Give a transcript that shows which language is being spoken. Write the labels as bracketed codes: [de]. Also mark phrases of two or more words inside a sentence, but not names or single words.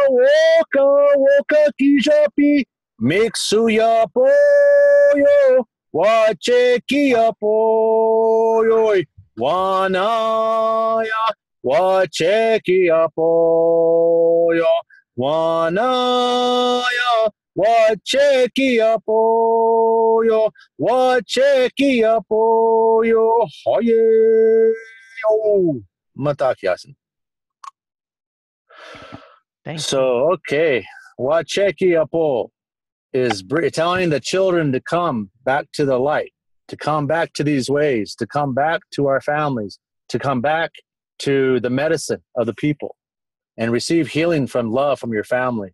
[en] woka kijapi mixu ya po yo wacheki apo yo wana ya wacheki apo yo wana ya wacheki apo yo wacheki apo yo hoye yo matakiasan. Thank you. So okay, wacheki apo is telling the children to come back to the light, to come back to these ways, to come back to our families, to come back to the medicine of the people and receive healing from love from your family.